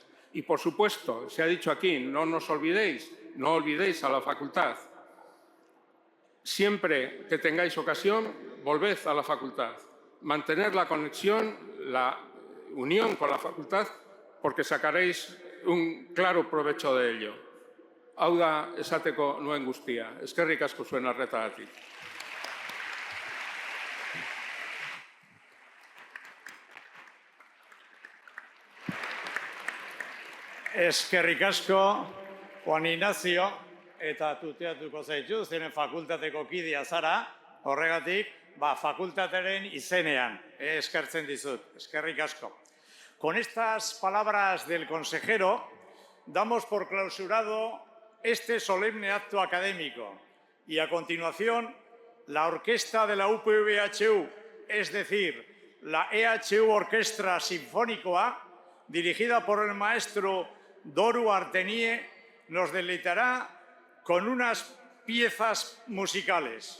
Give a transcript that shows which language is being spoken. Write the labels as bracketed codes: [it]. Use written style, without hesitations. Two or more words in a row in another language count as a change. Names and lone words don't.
[es] Y, por supuesto, se ha dicho aquí, no olvidéis a la facultad. Siempre que tengáis ocasión, volved a la facultad. Mantener la conexión, la unión con la facultad, porque sacaréis un claro provecho de ello. [eu] Hau da esateko nuen guztia. Eskerrik asko zuen arretagatik. Eskerrik asko, Juan Ignacio, eta tuteatuko zaitu, zenen fakultateko kidea zara, horregatik, fakultateren izenean, eskertzen dizut, eskerrik asko. [es] Con estas palabras del consejero, damos por clausurado este solemne acto académico y a continuación, la orquesta de la UPV-HU, es decir, la EHU Orquestra Sinfónicoa, dirigida por el maestro Doru Artenie, nos deleitará con unas piezas musicales.